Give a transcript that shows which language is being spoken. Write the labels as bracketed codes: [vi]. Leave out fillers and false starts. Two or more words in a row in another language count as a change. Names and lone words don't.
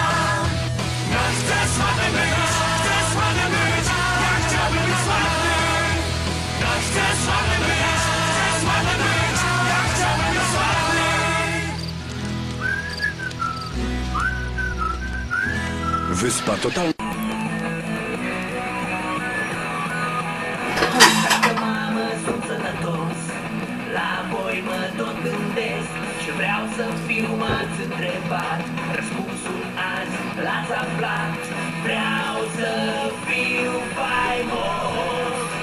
[pl] Ja chcę sławny być, chcę sławny być. Ja chciałbym być sławny. Ja chcę sławny być, chcę sławny być. Ja chciałbym być sławny. Wyspa totalna. [ro] La voi mă tot gândesc și vreau să fiu m-ați întrebat. Răspunsul azi l-ați aflat. Vreau să fiu faimos.